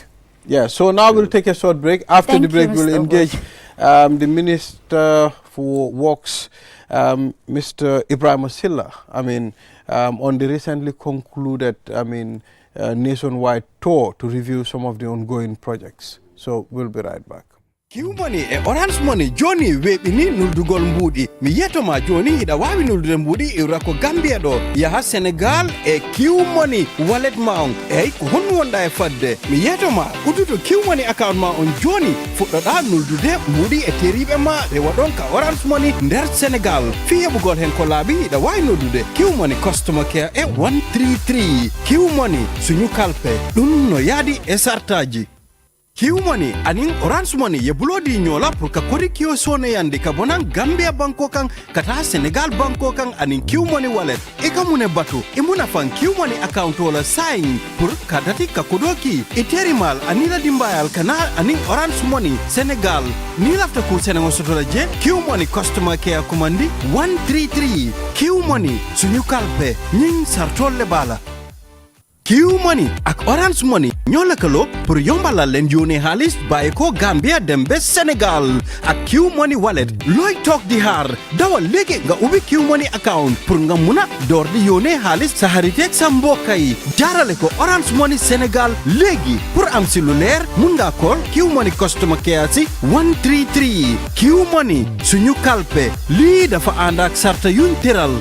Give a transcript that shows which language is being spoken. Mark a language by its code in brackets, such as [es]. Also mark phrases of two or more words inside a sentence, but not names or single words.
[en] So now we'll take a short break. After the break, we'll engage the Minister for Works, Mr. Ibrahim Silla, on the recently concluded, nationwide tour to review some of the ongoing projects. So we'll be right back. [ff] Q Money e Orange Money Johnny weɓini nuldugol mbuɗi mi yetoma joni hiɗa wawi nuldude mbuɗi iwra ko Gambia ɗo yaha Sénégal e Q Money wallet ma on eyyi ko honno wonɗa e fadde mi yetoma udduto Q Money account ma on joni fuɗɗoɗa nuldude mbuɗi e teriɓe ma ɓe waɗon ka Orange Money nder Sénégal fi heɓugol hen ko laaɓi hiɗa wawi noddude Q Money [en] customer care [ff] e 133 Q Money suñu kalpe ɗum no yaadi e sartaji. [man] Q Money anin Orange Money ye bulodi nyola pour ka kodi kio sone yandi ka bonan Gambia banko kan kata Senegal banko kan anin Q Money wallet ika mune batu imuna fan Q Money account wala sign pour ka dati ka kodoki iterimal anila dimbayal kana anin Orange Money Senegal ni lafta ku Senegal sotola je Q Money [en] customer care [man] commandi 133 Q Money suñu kalpe ñing sartolle bala. [wo] Q Money ak Orange Money ñoo lëkkaloo pour yombalal leen yónnee xaalis bàyyi ko Gambia dem ba Sénégal ak Q Money wallet looy toog di xaar dawal léegi nga ubbi Q Money account pour nga mun a door di yónnee xaalis sa xarit ak sa mbokk yi jaarale ko Orange Money Sénégal léegi pour am si lu leer mun nga call Q Money [en] customer care [wo] si 133 Q Money suñu kalpe lii dafa ànd ak sarta yuñ tëral.